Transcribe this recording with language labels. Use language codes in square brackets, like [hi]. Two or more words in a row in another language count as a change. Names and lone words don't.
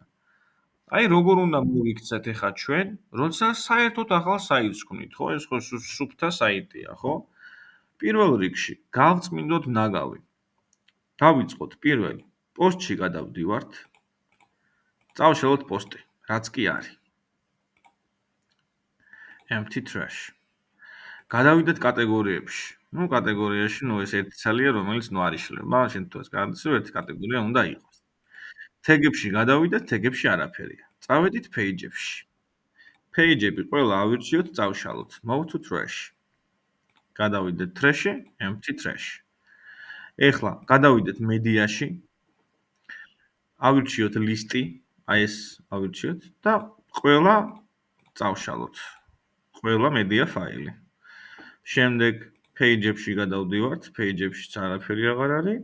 [ka] აი როგორ უნდა მოვიქცეთ ეხლა ჩვენ, როცა საერთოდ ახალ საიტს ვქმნით, ხო? ეს ხო სუფთა საიტია, ხო? პირველ რიგში გავწმინდოთ ნაგავი. დავიწყოთ პირველი. პოსტში გადავდივართ. წავშალოთ პოსტი, რაც კი არის. [en] empty trash. [ka] გადავიდეთ კატეგორიებში. კატეგორიაში ეს ერთი ცალია, რომელიც არ იშლება. მაგრამ შენ თუ ეს გადაცევ ერთი კატეგორია უნდა იყოს. თეგებში გადავიდეთ, თეგებში არაფერია. წავედით page-ებში. page-ები ყველა ავირჩიოთ, წავშალოთ. [en] Move to trash. [ka] გადავიდეთ trash-ში, [en] empty trash. [ka] ეხლა გადავიდეთ მედიაში. ავირჩიოთ ლისტი, აი ეს ავირჩიოთ და ყველა წავშალოთ. ყველა media ფაილი. შემდეგ page-ებში გადავდივართ, page-ებში არაფერი აღარ არის.